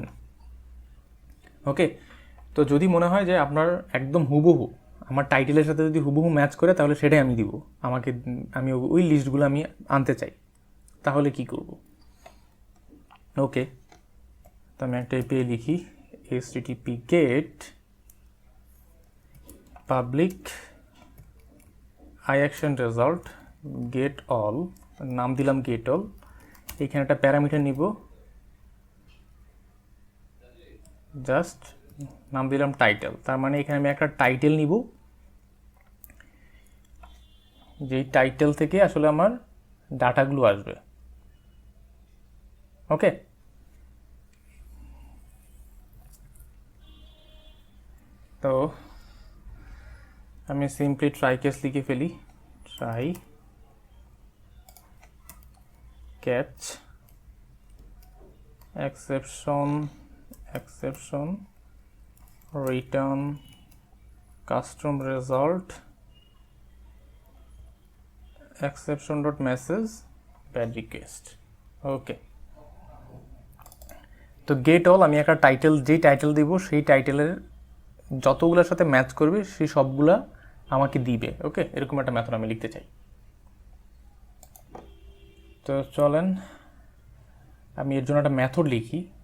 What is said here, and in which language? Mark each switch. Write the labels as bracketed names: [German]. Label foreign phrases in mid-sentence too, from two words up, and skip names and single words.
[Bangla] ওকে, তো যদি মনে হয় যে আপনার একদম হুবহু আমার টাইটেলের সাথে যদি হুবহু ম্যাচ করে তাহলে সেটাই আমি দিব, আমি ওই লিস্টগুলো আমি আনতে চাই, তাহলে কি করব? ওকে, তো আমি একটা এপিআই লিখি, [English] http get public iaction result get all, [Bangla] নাম দিলাম [English] get all। [Bangla] এখানে একটা প্যারামিটার নিব, জাস্ট নাম দিলাম টাইটেল। তার মানে এখানে আমি একটা টাইটেল নিব, যেই টাইটেল থেকে আসলে আমার ডাটাগুলো আসবে। ওকে, তো আমি সিম্পলি [English] try case [Bangla] লিখে ফেলি, ট্রাই [English] catch exception return custom result exception dot message bad request। [Bangla] ওকে, তো [English] get all [Bangla] আমি একটা টাইটেল, যেই টাইটেল দিব সেই টাইটেলের যতগুলোর সাথে ম্যাচ করবে সেই সবগুলা আমাকে দিবে। ওকে, এরকম একটা মেথড আমি লিখতে চাই। তো চলেন আমি এর জন্য একটা মেথড লিখি।